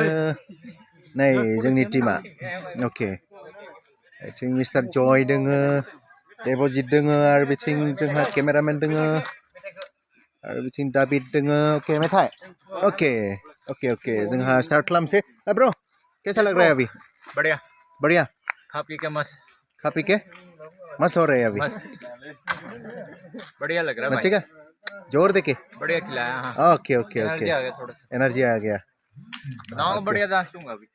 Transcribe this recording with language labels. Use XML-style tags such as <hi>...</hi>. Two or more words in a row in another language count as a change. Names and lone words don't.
<brx>नै जोंनि टिमा. ओके. बिथिं मिस्टार जय दोङो. देबजित दोङो आरो बिथिं जोंहा केमेरामेन दोङो. आरो बिथिं दाबिद दोङो. ओके मेथाइ. ओके. जोंहा स्टार्ट खालामसै.</brx> <hi>ब्रो, कैसा लग रहा है अभी? बढ़िया. खा पी के मस्त. मस्त हो रहा है अभी. बढ़िया लग रहा है. नचेगा? जोर देके. बढ़िया खिलाया. ओके. एनर्जी आ गया. बढ़िया डांस दूंगा अभी.</hi>